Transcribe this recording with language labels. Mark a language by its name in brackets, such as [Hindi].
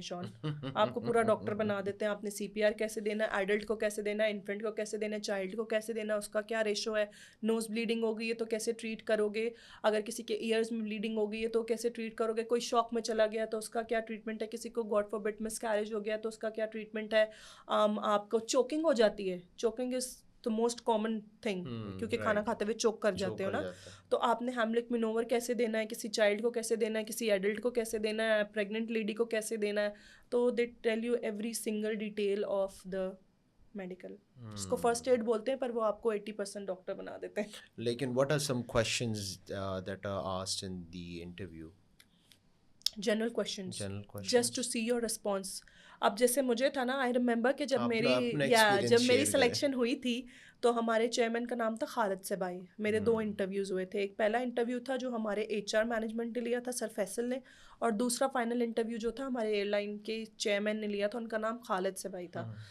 [Urdu] شون آپ کو پورا ڈاکٹر بنا دیتے ہیں. آپ نے سی پی آر کیسے دینا ہے, ایڈلٹ کو کیسے دینا ہے, انفنٹ کو کیسے دینا ہے, چائلڈ کو کیسے دینا ہے, اس کا کیا ریشو ہے, نوز بلیڈنگ ہو گئی ہے تو کیسے ٹریٹ کرو گے, اگر کسی کے ایئرز میں بلیڈنگ ہو گئی ہے تو کیسے ٹریٹ کرو گے, کوئی شاک میں چلا گیا تو اس کا کیا ٹریٹمنٹ ہے, کسی کو [English] God forbid [Urdu] miss carriage ہو گیا تو اس کا کیا ٹریٹمنٹ ہے, آپ کو چوکنگ ہو جاتی ہے. [English] choking is the most common thing, [Urdu] کیونکہ کھانا کھاتے ہوئے چوک کر جاتے ہو نا, تو آپ نے ہیملک مینوور کیسے دینا ہے, کسی چائلڈ کو کیسے دینا ہے, کسی ایڈلٹ کو کیسے دینا ہے, پریگننٹ لیڈی کو کیسے دینا ہے. [English] تو they tell you every single detail of the medical. [Urdu] اس کو فرسٹ ایڈ بولتے ہیں, پر وہ آپ کو 80% ڈاکٹر بنا دیتے ہیں. لیکن [English] what are some questions that are asked in the interview? General questions, just to see your response. [Urdu] اب جیسے مجھے تھا نا, [English] I remember [Urdu] کہ جب میری سلیکشن ہوئی تھی تو ہمارے چیئرمین کا نام تھا خالد سے بھائی. میرے 2 انٹرویوز ہوئے تھے. ایک پہلا انٹرویو تھا جو ہمارے ایچ آر مینجمنٹ نے لیا تھا, سر فیصل نے, اور دوسرا فائنل انٹرویو جو تھا ہمارے ایئر لائن کے چیئرمین نے لیا تھا, ان کا نام خالد سے بھائی تھا.